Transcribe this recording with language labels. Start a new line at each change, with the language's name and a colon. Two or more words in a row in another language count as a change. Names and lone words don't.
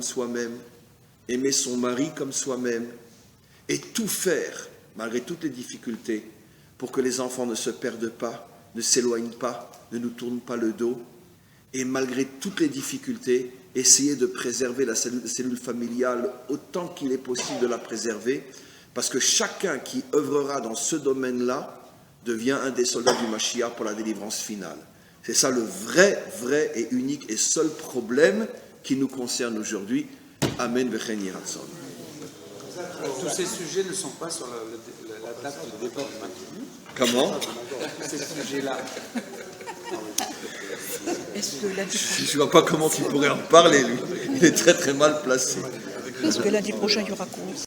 French: soi-même, aimer son mari comme soi-même, et tout faire, malgré toutes les difficultés, pour que les enfants ne se perdent pas, ne s'éloignent pas, ne nous tournent pas le dos, et malgré toutes les difficultés, essayer de préserver la cellule familiale autant qu'il est possible de la préserver, parce que chacun qui œuvrera dans ce domaine-là devient un des soldats du Mashiach pour la délivrance finale. C'est ça le vrai et unique et seul problème qui nous concerne aujourd'hui.
Hebrew: אמן וכן יהי רצון.
French: Tous ces sujets ne sont pas sur la table de départ du Macron. Comment ? Tous ces sujets-là. Je ne vois pas comment il pourrait en parler, lui. Il est très mal placé. Est-ce que lundi prochain, il y aura cours ?